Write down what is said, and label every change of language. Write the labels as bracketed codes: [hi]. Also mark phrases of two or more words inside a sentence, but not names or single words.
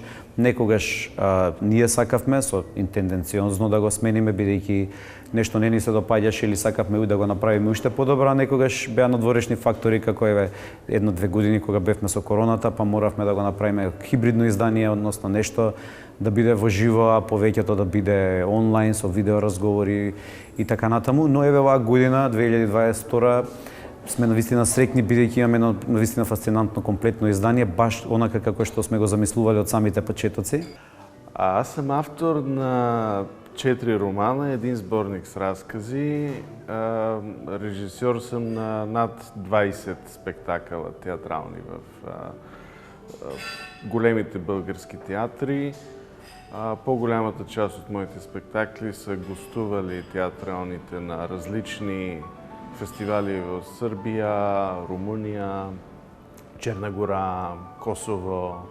[mk] Некогаш ние сакавме со интенденциозно да го смениме, бидејќи нешто не ни се допаѓаше или сакавме да го направиме уште подобро, а некогаш беа надворешни фактори, како еве 1-2 години кога бевме со короната, па моравме да го направиме хибридно издание, односно нешто да биде во живо, а повеќето да биде онлайн со видео разговори и така натаму. Но еве оваа година 2022 сме навистина среќни, бидејќи имаме навистина фасцинантно комплетно издание, баш онака како што сме го замислувале од самите почетоци. [bg] Аз съм автор на 4 романа, един сборник с разкази. Режисьор съм на над 20 спектакъла театрални в големите български театри. По-голямата част от моите спектакли са гостували театралните на различни фестивали в Сърбия, Румъния, Черна гора, Косово.